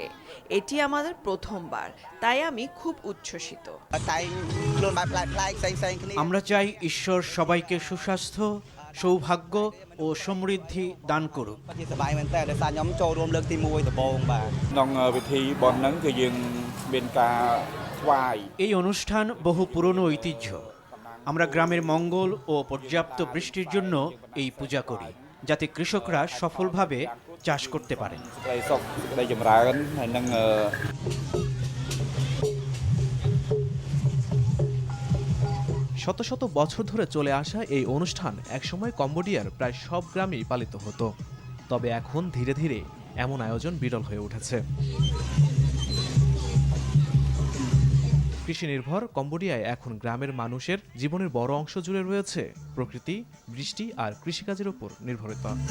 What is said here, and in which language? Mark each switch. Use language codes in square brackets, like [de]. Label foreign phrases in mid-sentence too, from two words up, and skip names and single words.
[bn] এটি আমাদের প্রথমবার, তাই আমি খুব উচ্ছ্বসিত। আমরা চাই ঈশ্বর সবাইকে সুস্বাস্থ্য, সৌভাগ্য ও সমৃদ্ধি দান করুক। [km] ក្នុងពិធីបុណ្យហ្នឹងគឺយើងមានការថ្វាយ [bn] এই অনুষ্ঠান বহু পুরনো ঐতিহ্য। আমরা গ্রামের মঙ্গল ও পর্যাপ্ত বৃষ্টির জন্য এই পূজা করি, যাতে কৃষকরা সফলভাবে চাষ করতে পারেন। [km] សេចក្តីសុខសេចក្តីចម្រើនហើយនឹង [bn] শত শত বছর ধরে চলে আসা এই অনুষ্ঠান একসময় কম্বোডিয়ার প্রায় সব গ্রামেই পালিত হতো। তবে এখন ধীরে ধীরে এমন আয়োজন বিরল হয়ে উঠেছে। কৃষি নির্ভর কম্বোডিয়ায় এখন গ্রামের মানুষের জীবনের বড় অংশ জুড়ে রয়েছে প্রকৃতি, বৃষ্টি আর কৃষিকাজের উপর নির্ভরতা।